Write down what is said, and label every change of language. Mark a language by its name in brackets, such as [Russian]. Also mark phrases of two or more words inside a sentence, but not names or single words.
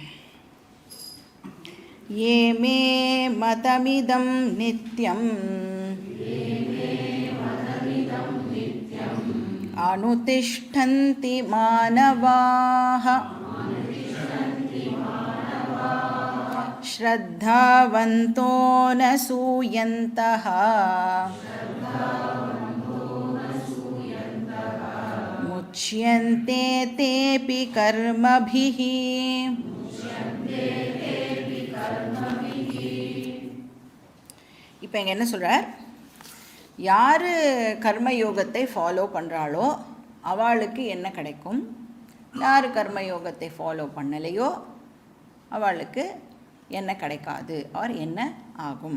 [Sanskrit] ये मे मतमिदं नित्यम् अनुतिष्ठन्ति मानवाः श्रद्धावन्तो न सूयन्तः मुच्यन्ते तेऽपि कर्मभिः। [Tamil] இப்போ இங்கே என்ன சொல்கிறார், யார் கர்மயோகத்தை ஃபாலோ பண்ணுறாளோ அவளுக்கு என்ன கிடைக்கும், யார் கர்மயோகத்தை ஃபாலோ பண்ணலையோ அவளுக்கு என்ன கிடைக்காது ஆர் என்ன ஆகும்.